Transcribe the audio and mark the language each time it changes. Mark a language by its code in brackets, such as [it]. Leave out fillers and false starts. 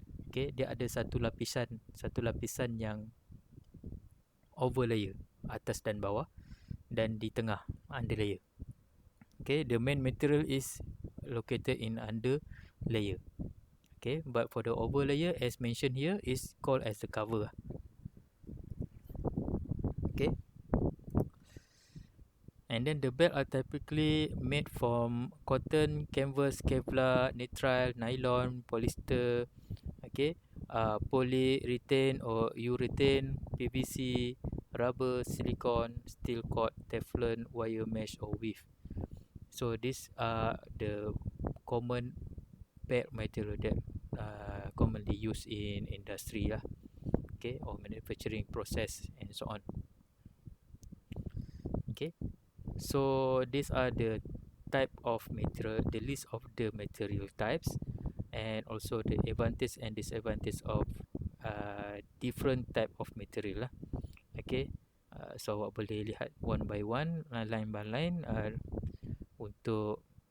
[ms] Okay, dia ada satu lapisan yang over layer, atas dan bawah, dan di tengah under layer. [en] Okay, the main material is located in under layer. Okay, but for the over layer as mentioned here is called as the cover. Okay, and then the belt are typically made from cotton, canvas, Kevlar, nitrile, nylon, polyester, okay, polyurethane or urethane, PVC, rubber, silicone, steel cord, Teflon, wire mesh or weave. So these are the common belt material that commonly used in industry lah, okay, or manufacturing process and so on. Okay, so these are the type of material, the list of the material types and also the advantage and disadvantage of different type of material lah. Okay, so [ms] awak boleh lihat [en] one by one, line by line [ms] untuk